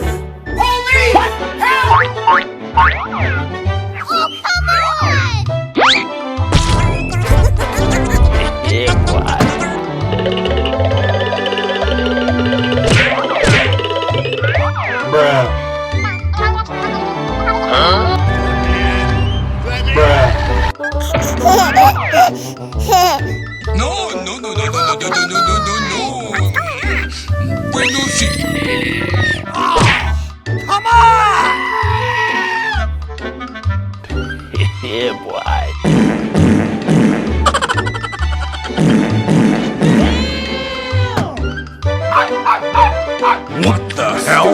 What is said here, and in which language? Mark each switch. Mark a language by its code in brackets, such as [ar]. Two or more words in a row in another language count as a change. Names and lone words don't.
[en] Police! Help! Oh, come on! Yeah, boy. Bruh. No, no, no, no, no, no, no, no, no, no, no. [es] Bueno, sí. [en] Come on! Yeah, boy. What the hell?